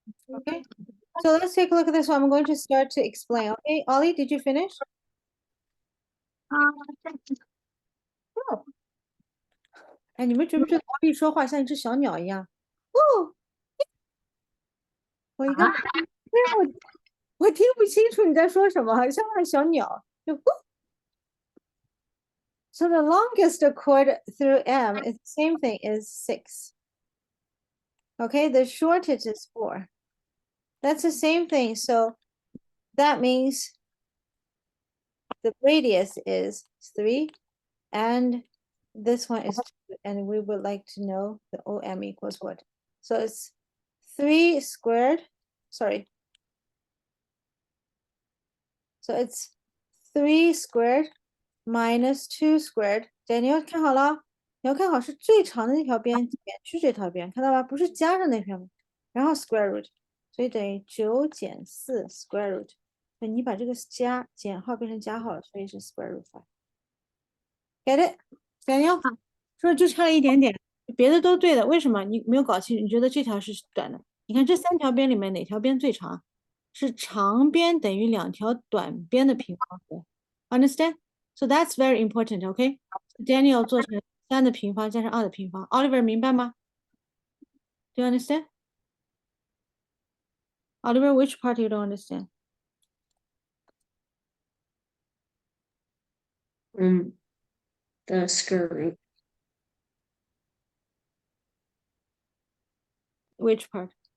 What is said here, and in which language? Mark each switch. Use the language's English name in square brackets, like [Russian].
[English] Okay, so let's take a look at this one. I'm going to start to explain. Okay, Ollie, did you finish? Oh, [Chinese] 哎，你们觉不觉得 Ollie 说话像一只小鸟一样？哦，我一个，我听不清楚你在说什么，像那小鸟。 [English] 就So the longest chord through M is the same thing as 6. Okay, the shortest is 4. That's the same thing. So that means the radius is 3 and this one is 2, and we would like to know the OM equals what? So it's 3 squared, sorry. So it's 3 squared minus 2 squared [Chinese] 对，你要看好了，你要看好是最长的那条边减去这条边，看到吧？不是加上那条边，然后 square root，所以等于9减4 square root。那你把这个减号变成加号了，所以是 square root 5。 [English] Get it？ [Chinese] Daniel？ 是不是就差了一点点？别的都对的，为什么你没有搞清楚？你觉得这条是短的？你看这3条边里面哪条边最长？是长边等于2条短边的平方和。 [English] Understand? So that's very important, okay? [Chinese] Daniel 做成3的平方加上2的平方。 [English] Oliver [Chinese] 明白吗？ [English] Do you understand? Oliver, which part you don't understand? The square root. Which part?